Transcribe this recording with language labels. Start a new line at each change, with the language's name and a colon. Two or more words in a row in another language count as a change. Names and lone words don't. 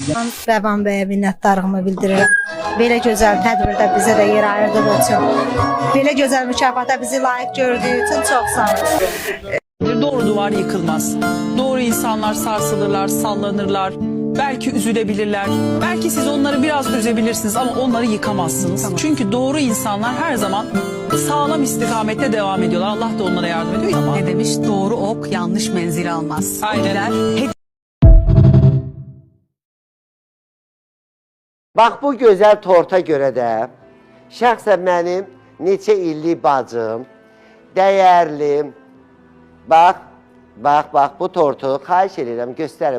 Azerbaijani: Rəvan bəyə minnətdarlığımı bildirirəm. Belə gözəl tədbirdə bizə də yer ayırdığı üçün, belə gözəl mükafata bizi layiq gördüyü üçün çox sağ olun.
Turkish: Doğru duvar yıkılmaz. Doğru insanlar sarsılırlar, sallanırlar. Belki üzülebilirler. Belki siz onları biraz üzebilirsiniz ama onları yıkamazsınız. Tamam. Çünkü doğru insanlar her zaman sağlam istikamette devam ediyorlar. Allah da onlara yardım ediyor. Ama Ne demiş? Doğru ok yanlış menzil almaz. aynen.
Azerbaijani: Bax bu gözəl torta görə də şəxsən mənim neçə illik bacım, dəyərlim, bax bu tortu xahiş edirəm göstərin.